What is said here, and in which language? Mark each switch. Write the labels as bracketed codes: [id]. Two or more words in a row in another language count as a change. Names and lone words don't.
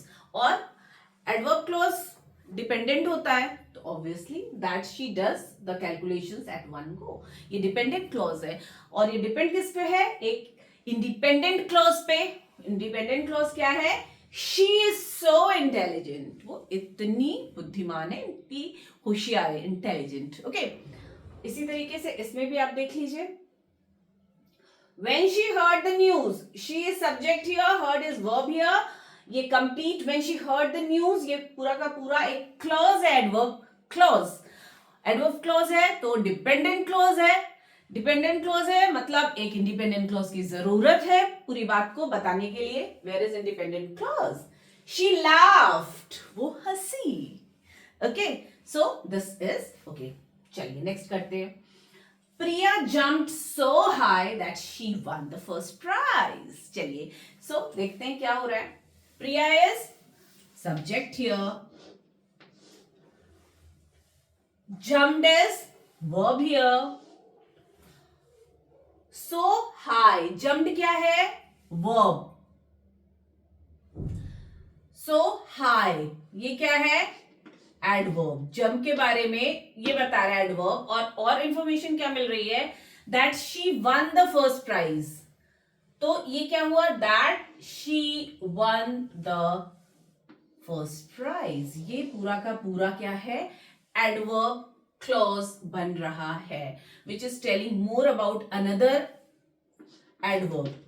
[en] और adverb clause dependent [hi] होता है, तो [en] obviously that she does the calculations at one go, ये dependent clause है। [hi] और ये डिपेंड किस पे है, एक [en] independent clause [hi] पे। [en] independent clause [hi] क्या है, [en] she is so intelligent, [hi] वो इतनी बुद्धिमान है, इतनी होशियार है, [en] intelligent, okay. [hi] इसी तरीके से इसमें भी आप देख लीजिए, [en] when she heard the news, she is subject here, heard is verb here, ये complete when she heard the news, [hi] ये पूरा का पूरा एक clause है, [en] adverb clause, adverb clause [hi] है तो [en] dependent clause [hi] है, [en] dependent clause [hi] है मतलब एक [en] independent clause [hi] की जरूरत है पूरी बात को बताने के लिए। [en] where is independent clause, she laughed, [hi] वो हंसी, [en] okay, so this is okay। [hi] चलिए नेक्स्ट करते हैं। [en] Priya jumped so high that she won the first prize। [hi] चलिए so देखते हैं क्या हो रहा है। [en] Priya is subject here, jumped is verb here, so high, jumped [hi] क्या है, [en] verb, so high [hi] ये क्या है, [en] एडवर्ब। [hi] जंप के बारे में ये बता रहा है एडवर्ब, और इंफॉर्मेशन क्या मिल रही है, [en] that she won the first prize. [hi] तो ये क्या हुआ, [en] that she won the first prize, [hi] ये पूरा का पूरा क्या है, [en] adverb clause [hi] बन रहा है, [en] which is telling more about another adverb.